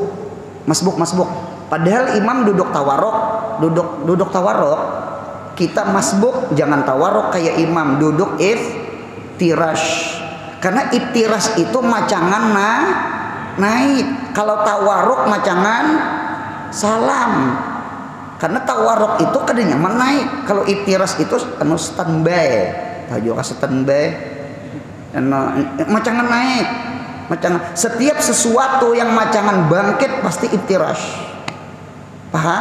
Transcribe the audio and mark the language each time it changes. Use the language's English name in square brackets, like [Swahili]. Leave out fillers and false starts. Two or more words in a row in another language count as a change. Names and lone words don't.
[Banjar] Padahal imam duduk tawarok, kita masbuk, jangan tawarok kayak imam, duduk iftirash. Karena iftirash itu macangan naik. Kalau tawarok macangan salam. Karena tawarok itu kadangnya menaik. Kalau iftirash itu standby. Tahu juga standby. Macangan naik. Setiap sesuatu yang macangan bangkit pasti iftirash. Paham?